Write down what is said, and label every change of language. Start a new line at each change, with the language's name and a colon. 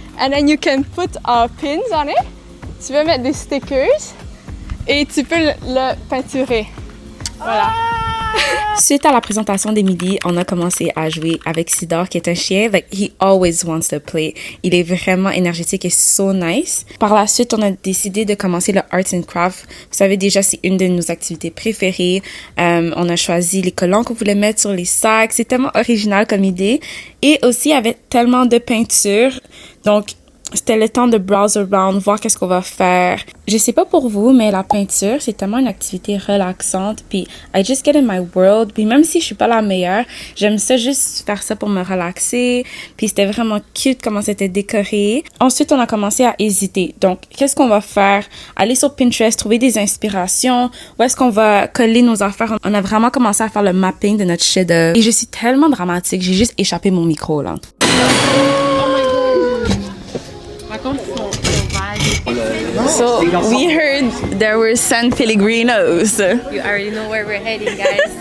English: And then you can put pins on it.
French: Tu peux mettre des stickers et tu peux le peinturer. Voilà. Suite à la présentation d'Émilie, on a commencé à jouer avec Sidor, qui est un chien.
English: Like, he always wants to play.
French: Il est vraiment énergétique et
English: so nice.
French: Par la suite, on a décidé de commencer le Arts and Craft. Vous savez déjà, c'est une de nos activités préférées. On a choisi les collants qu'on voulait mettre sur les sacs. C'est tellement original comme idée. Et aussi, il y avait tellement de peinture. Donc, c'était le temps de
English: browse around,
French: voir qu'est-ce qu'on va faire. Je sais pas pour vous, mais la peinture, c'est tellement une activité relaxante.
English: Puis, I just get in my world.
French: Puis, même si je suis pas la meilleure, j'aime ça juste faire ça pour me relaxer. Puis, c'était vraiment cute comment c'était décoré. Ensuite, on a commencé à hésiter. Donc, qu'est-ce qu'on va faire? Aller sur Pinterest, trouver des inspirations. Où est-ce qu'on va coller nos affaires? On a vraiment commencé à faire le mapping de notre chef-d'œuvre. Et je suis tellement dramatique, j'ai juste échappé mon micro, là.
English: So, we heard there were San Pellegrinos. You already know where we're heading, guys.